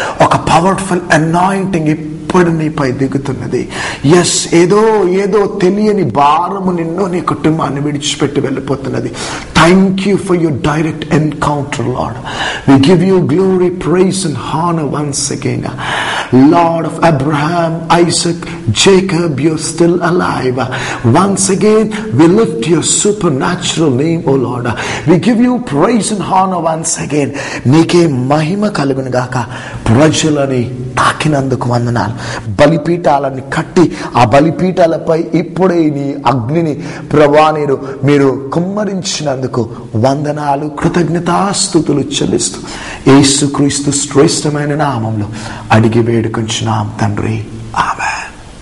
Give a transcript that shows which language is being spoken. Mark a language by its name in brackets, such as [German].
[Telugu] ఒక powerful anointing ఇప్పుడు నీపై దిగుతున్నది. ఎస్, ఏదో తెలియని భారము నిన్ను, నీ కుటుంబాన్ని విడిచిపెట్టి వెళ్ళిపోతున్నది. [English] Thank you for your direct encounter Lord. We give you glory, praise and honour once again. Lord of Abraham, Isaac, Jacob, you're still alive. Once again, we lift your supernatural name, O Lord. We give you praise and honor once again. [Telugu] నీకే మహిమ కలుగును గాక. ప్రజలని తాకినందుకు వందనాలు. బలిపీఠాలని కట్టి ఆ బలిపీఠాలపై ఇప్పుడే నీ అగ్నిని ప్రభువా మీరు కుమ్మరించినందుకు వందనాలు, కృతజ్ఞతాస్తుతులు చెల్లిస్తూ యేసుక్రీస్తు శ్రేష్టమైన నామంలో అడిగి వేడుకొంచున్నాం తండ్రి, ఆమేన్.